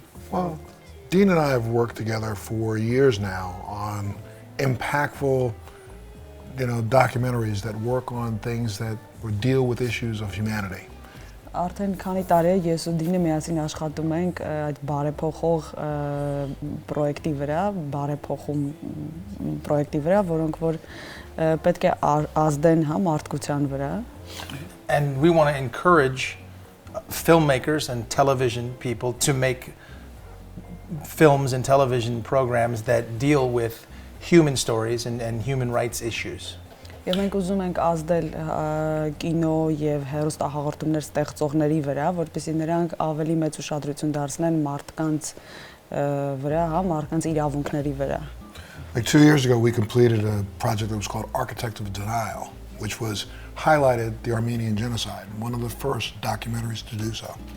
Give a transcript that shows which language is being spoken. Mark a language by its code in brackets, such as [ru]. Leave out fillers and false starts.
[en] Well, Dean and I have worked together for years now on impactful, documentaries that work on things that or deal with issues of humanity. [hy] Արդեն քանի տարի է ես ու Դինը միասին աշխատում ենք այդ բարեփոխող պրոյեկտի վրա, բարեփոխում պրոյեկտի վրա, որոնք որ պետք է ազդեն մարդկության վրա. [en] And we want to encourage filmmakers and television people to make films and television programs that deal with human stories and human rights issues. [hy] Եվ մենք ուզում ենք ազդել կինո եւ հեռուստահաղորդումներ ստեղծողների վրա, որպեսզի նրանք ավելի մեծ ուշադրություն դարձնեն մարդկանց վրա, մարդկանց իրավունքների վրա. [en] Like 2 years ago, we completed a project that was called Architect of Denial, which was highlighted the Armenian genocide, one of the first documentaries to do so.